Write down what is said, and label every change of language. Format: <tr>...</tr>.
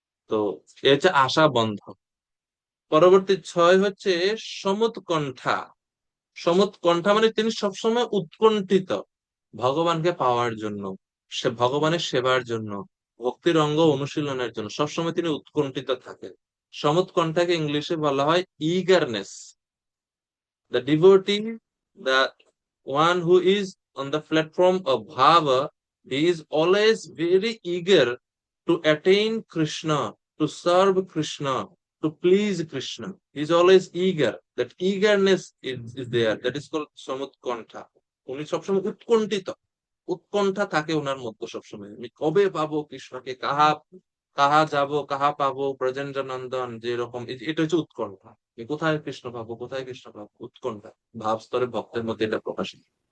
<bn>তো এ হচ্ছে আশা বন্ধ। পরবর্তী 6 হচ্ছে সমুৎকণ্ঠা। সমুৎকণ্ঠা মানে তিনি সবসময় উৎকণ্ঠিত ভগবানকে পাওয়ার জন্য, সে ভগবানের সেবার জন্য, ভক্তির অঙ্গ অনুশীলনের জন্য সবসময় তিনি উৎকণ্ঠিত থাকেন। সমুৎকণ্ঠাকে ইংলিশে বলা হয় eagerness.</bn> <en>The devotee, the one who is on the platform of bhava, he is always very eager to attain Krishna, to serve Krishna, to please Krishna. He is always eager. That eagerness is there. That is called samutkontha.</en> <bn>উনি সবসময় উৎকণ্ঠিত, উৎকণ্ঠা থাকে ওনার মধ্যে সবসময়, আমি কবে পাবো কৃষ্ণকে, কাহা কাহা যাব, কাহা পাবো ব্রজেন্দ্র নন্দন, যেরকম এটা হচ্ছে উৎকণ্ঠা। আমি কোথায় কৃষ্ণ পাবো, কোথায় কৃষ্ণ পাবো, উৎকণ্ঠা। ভাব স্তরে ভক্তের মধ্যে এটা প্রকাশিত।</bn>